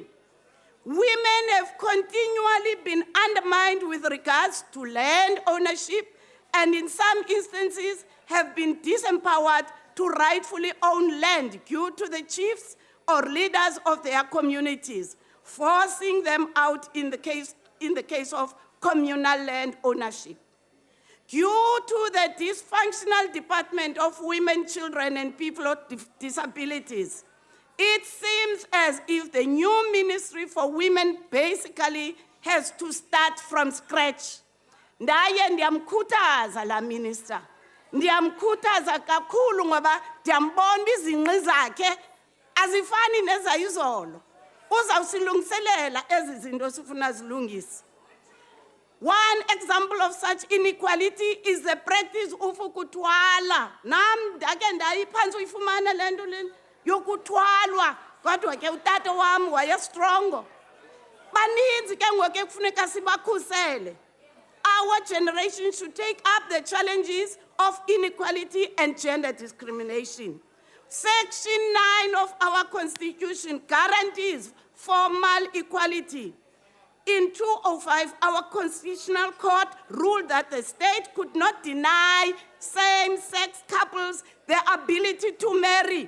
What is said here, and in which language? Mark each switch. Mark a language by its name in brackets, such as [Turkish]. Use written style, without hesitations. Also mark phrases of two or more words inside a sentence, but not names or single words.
[English] Women have continually been undermined with regards to land ownership and in some instances have been disempowered to rightfully own land due to the chiefs or leaders of their communities, forcing them out in the case of communal land ownership. Due to the dysfunctional Department of Women, Children and People with Disabilities, it seems as if the new Ministry for Women basically has to start from scratch. [Xhosa] Ndaye ndiyamkhuthaza la minister. Ndiyamkhuthaza kakhulu ngoba ndiyambona izingqi zakhe azifani nezayizolo. Uzawusilungiselela ezi zinto sifuna zilungise. [English] One example of such inequality is the practice of ukuthwala. [Xhosa] Nam ndake ndayiphantsi uyifumana le nto le yokuthwalwa kodwa ke utata wam wayestrongo. Baninzi ke ngoku ekufuneka sibakhusele. [English] Our generation should take up the challenges of inequality and gender discrimination. Section 9 of our Constitution guarantees formal equality. In 2005, our Constitutional Court ruled that the state could not deny same-sex couples the ability to marry.